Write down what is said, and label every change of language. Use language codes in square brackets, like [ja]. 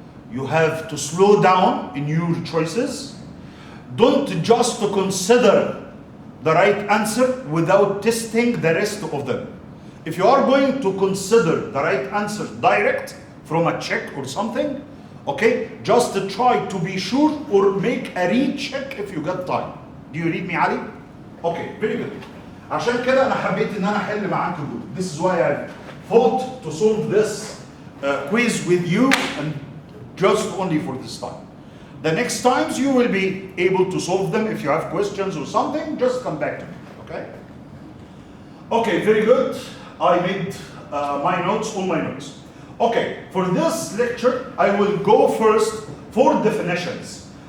[en] You have to slow down in your choices. Don't just consider the right answer without testing the rest of them. If you are going to consider the right answer direct from a check or something, okay, just try to be sure or make a recheck if you got time. Do you read me, Ali? Okay, very good. [ar] عشان كده أنا حبيت إن أنا أحل معاكم دول. [en] This is why I thought to solve this quiz with you and just only for this time. The next times you will be able to solve them. If you have questions or something, just come back to me, okay? Okay, very good. I made my notes on my notes. Okay, for this lecture, I will go first for definitions.